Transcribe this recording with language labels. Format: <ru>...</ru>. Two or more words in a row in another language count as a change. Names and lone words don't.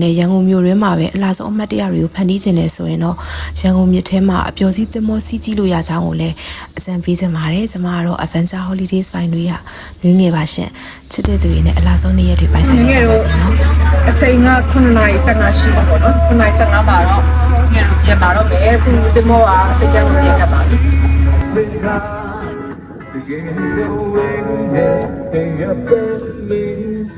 <my>နဲ့ရန်ကုန်မြို့တွင်းမှာပဲအလားဆုံးအမှတ်တရတွေကိုဖန်တီးခြင်းနဲ့ဆိုရင်တော့ရန်ကုန်မြစ်ထဲမှာအပျော်စီးသင်္ဘောစီးကြည့်လို့ရကြောင်းကိုလည်းအကြံပေးချင်ပါတယ်။ကျွန်မကတော့ Adventure Holidays ပိုင်းတွေရနွေငယ်ပါရှင်။ချစ်တဲ့သူတွေနဲ့အလားဆုံးနေ့ရက်တွေပိုင်ဆိုင်နေကြပါစေနော် ။အချိန်က9:15ရှိပါတော့။9:15မှာတော့ငယ်တို့ပြန်ပါတော့မယ်။သူတင်မောကစိတ်ကန်းကိုပြန်ကပ်ပါပြီ။ Begin the wind and up me</my>